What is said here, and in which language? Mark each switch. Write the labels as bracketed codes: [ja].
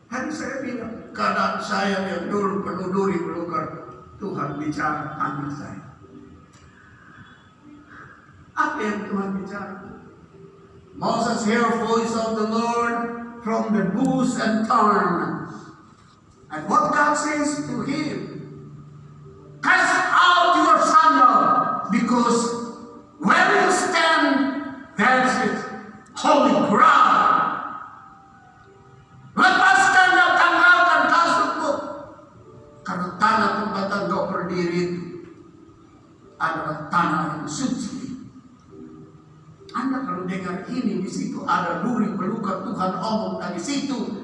[id] saya bilang, keadaan saya yang dulu penuh duri belukar, Tuhan bicara tanya saya. Apa yang Tuhan bicara? [en] Moses heard voice of the Lord from the bush and thorn. And what God says to him, cast out your sandal, because where you stand, there's it, holy ground. [id] Lepaskan dan tanggalkan kasutmu, karena tanah tempat engkau berdiri itu adalah tanah yang suci. Anda kalau dengar ini, di situ ada duri belukar, Tuhan omong dari situ.